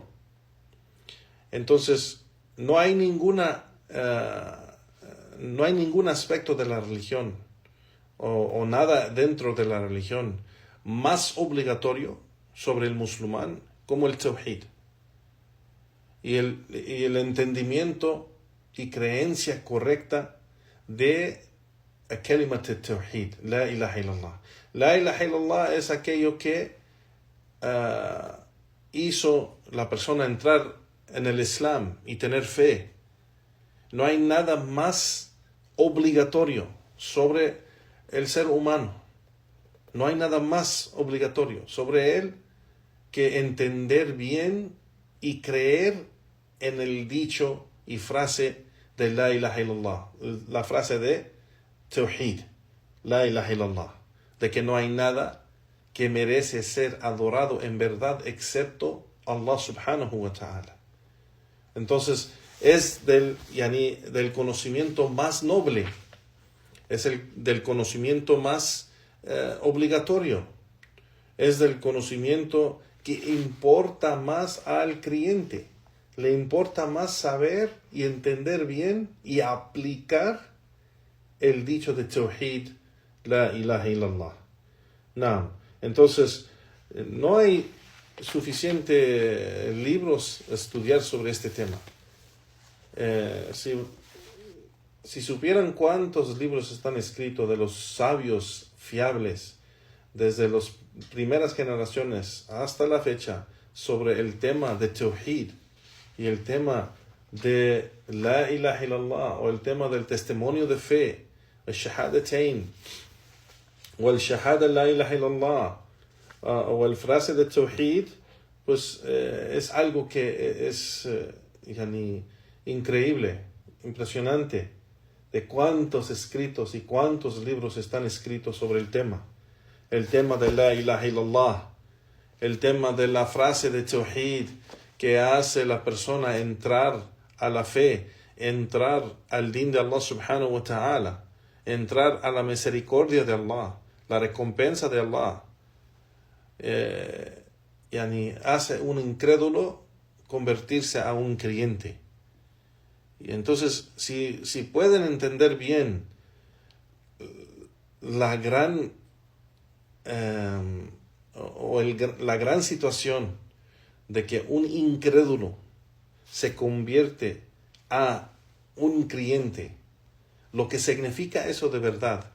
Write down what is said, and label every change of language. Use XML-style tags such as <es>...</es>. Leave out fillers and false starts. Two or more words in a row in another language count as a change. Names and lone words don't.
<es>Entonces, no hay ningún aspecto de la religión o nada dentro de la religión más obligatorio sobre el musulmán como el tawhid y el entendimiento y creencia correcta de</es> <ar>كلمة التوحيد، لا إله إلا الله. لا إله إلا الله</ar> <es>es aquello que hizo la persona entrar en el Islam y tener fe. No hay nada más obligatorio sobre el ser humano. No hay nada más obligatorio sobre él que entender bien y creer en el dicho y frase de</es> <ar>لا إله إلا الله,</ar> <es>la frase de tawhid,</es> <ar>لا إله إلا الله,</ar> <es>de que no hay nada que merece ser adorado en verdad excepto Allah</es> <ar>سبحانه وتعالى.</ar> <es>Entonces es del conocimiento más noble, es del conocimiento más obligatorio, es del conocimiento que importa más al creyente. Le importa más saber y entender bien y aplicar el dicho de tawhid,</es> <ar>لا إله إلا الله.</ar> <es>No. Entonces, no hay suficientes libros a estudiar sobre este tema. Si supieran cuántos libros están escritos de los sabios fiables desde las primeras generaciones hasta la fecha sobre el tema de tawhid y el tema de</es> <ar>لا إله إلا الله</ar> <es>o el tema del testimonio de fe, el shahadatain o el</es> <ar>شهادة لا إله إلا الله</ar> <es>o el frase de tawhid, pues es algo que es increíble, impresionante, de cuántos escritos y cuántos libros están escritos sobre el tema de</es> <ar>لا إله إلا الله,</ar> <es>el tema de la frase de tawhid que hace la persona entrar a la fe, entrar al din de Allah</es> <ar>سبحانه وتعالى,</ar> <es>entrar a la misericordia de Allah, la recompensa de Allah. Hace un incrédulo convertirse a un creyente. Y entonces, si pueden entender bien la gran situación de que un incrédulo se convierte a un creyente, lo que significa eso de verdad.</es>